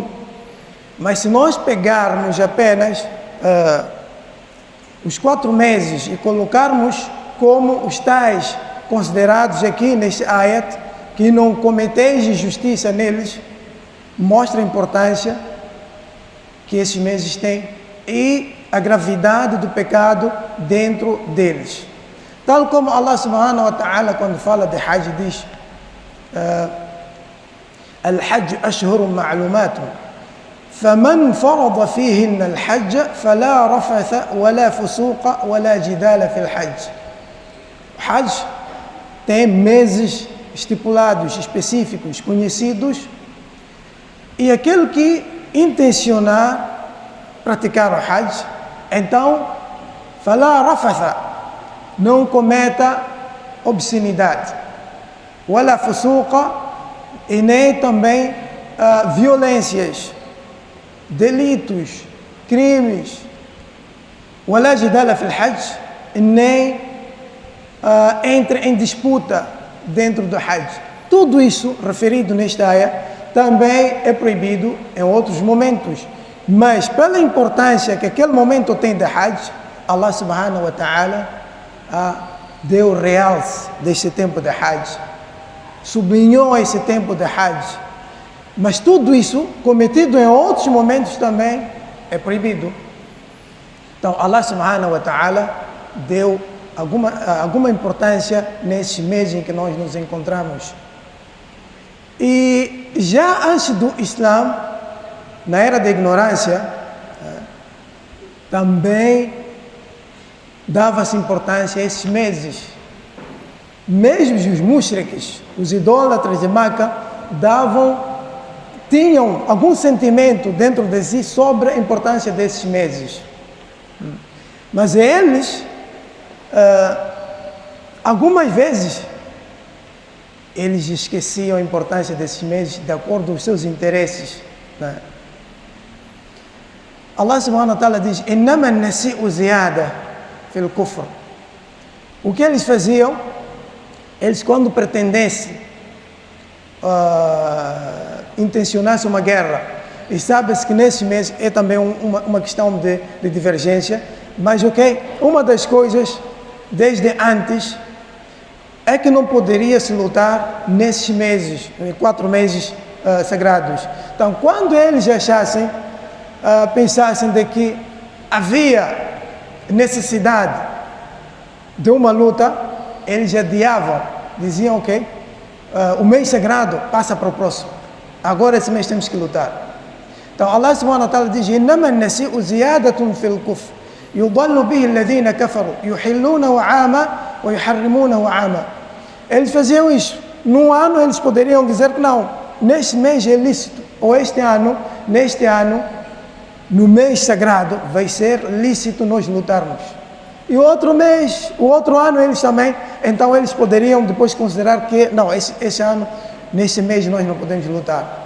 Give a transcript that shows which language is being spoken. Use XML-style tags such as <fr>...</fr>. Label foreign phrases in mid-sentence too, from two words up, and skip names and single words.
<pt>Mas se nós pegarmos apenas os 4 meses e colocarmos como os tais considerados aqui neste ayat, que não cometeis injustiça neles, mostra a importância que esses meses têm e a gravidade do pecado dentro deles. Tal como</pt> <ar>الله سبحانه وتعالى,</ar> <pt>quando fala de Hajj, diz:</pt> <ar>الحج أشهر معلومات فمن فرض فيهن الحج فلا رفث ولا فسوق ولا جدال في الحج.</ar> <pt>O Hajj tem meses estipulados, específicos, conhecidos, e aquele que intencionar praticar o Hajj, então,</pt> <ar>فلا رفث,</ar> <pt>não cometa obscenidade,</pt> <ar>ولا فسوق,</ar> <pt>e nem também violências, delitos, crimes,</pt> <ar>ولا جدال في الحج,</ar> <pt>e nem entre em disputa dentro do Hajj. Tudo isso referido nesta área também é proibido em outros momentos, mas pela importância que aquele momento tem de Hajj,</pt> <ar>الله سبحانه وتعالى</ar> <pt>deu realce deste tempo de Hajj, sublinhou esse tempo de Hajj. Mas tudo isso cometido em outros momentos também é proibido. Então</pt> <ar>الله سبحانه وتعالى</ar> <pt>deu alguma importância nesse mês em que nós nos encontramos. E já antes do Islã, na era da ignorância, também dava-se importância a esses meses. Mesmo os mushriks, os idólatras de Meca, tinham algum sentimento dentro de si sobre a importância desses meses. Mas eles, algumas vezes, eles esqueciam a importância desses meses de acordo com os seus interesses.</pt> <ar>الله سبحانه وتعالى diz: إنما النسيء زيادة في الكفر.</ar> <pt>O que eles faziam? Eles, quando pretendessem intencionassem uma guerra, e sabe-se que nesse mês é também uma questão de divergência, mas uma das coisas desde antes é que não poderia se lutar nesses meses, 4 meses sagrados. Então, quando eles achassem, pensassem de que havia necessidade de uma luta, eles adiavam, diziam: o mês sagrado passa para o próximo, agora esse mês temos que lutar.</pt> <ar>Então الله سبحانه وتعالى diz: إنما النسيء زيادة في الكفر يضل به الذين كفروا يحلونه عاما ويحرمونه عاما.</ar> <pt>Eles faziam isso. Num ano eles poderiam dizer que não, neste mês é lícito, ou neste ano, no mês sagrado, vai ser lícito nós lutarmos. E o outro ano eles também, então eles poderiam depois considerar que, não, esse ano, nesse mês nós não podemos lutar.</pt>